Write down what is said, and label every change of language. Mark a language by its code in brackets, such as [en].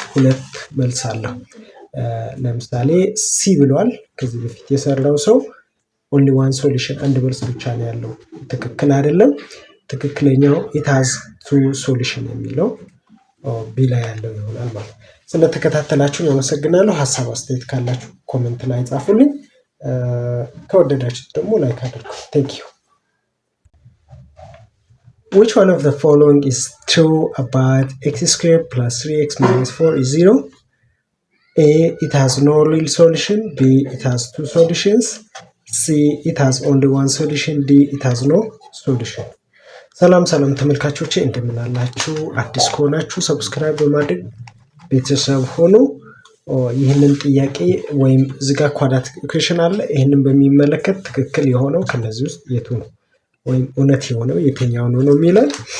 [am] ሁለት መልስ አለው። ለምሳሌ ሲ ብሏል ከዚህ በፊት የሰራው ሰው [en] only one solution [am] አንድ መልስ ብቻ ነው ያለው። ትክክል አይደለም። ትክክለኛው [en] it has two solution [am] የሚለው ቢ ላይ ያለው ይሆናል ማለት። ስለተከታተላችሁን አመሰግናለሁ። ሐሳብ አስተያየት ካላችሁ ኮሜንት ላይ ጻፉልኝ። ከወደዳችሁት ደግሞ ላይክ አድርጉ። [en] thank you. Which one of the following is true about x squared plus 3x minus 4 is 0? A. It has no real solution. B. It has two solutions. C. It has only one solution. D. It has no solution. [am] ሰላም ተመልካቾቼ እንደምን አላችሁ? አዲስ ከሆናችሁ ሰብስክራይብ በማድረግ ቤተሰብ ሆኑ። ይህንን ጥያቄ ወይም ዝጋ ኳድራቲክ ኢኩዌሽን አለ። ይህንን በሚመለከት ትክክል የሆነው ከነዚህ ውስጥ የቱ ነው ወይም እውነት የሆነው የትኛው ነው የሚላል።